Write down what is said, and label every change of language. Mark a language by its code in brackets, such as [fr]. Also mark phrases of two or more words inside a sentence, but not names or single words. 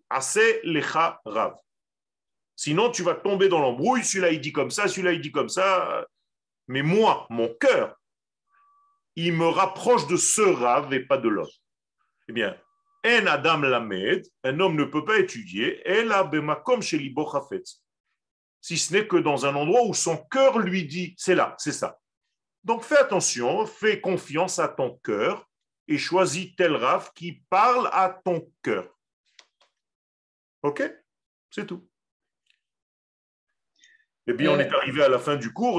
[he] עשה לך רב. [fr] Sinon, tu vas tomber dans l'embrouille, celui-là il dit comme ça, celui-là il dit comme ça. Mais moi, mon cœur, il me rapproche de ce rave et pas de l'autre. Eh bien, [he] אין אדם לומד, [fr] un homme ne peut pas étudier, [he] אלא במקום שליבו חפץ, [fr] si ce n'est que dans un endroit où son cœur lui dit, c'est là, c'est ça. Donc fais attention, fais confiance à ton cœur et choisis tel rave qui parle à ton cœur. Ok? C'est tout. Eh bien, on est arrivé à la fin du cours.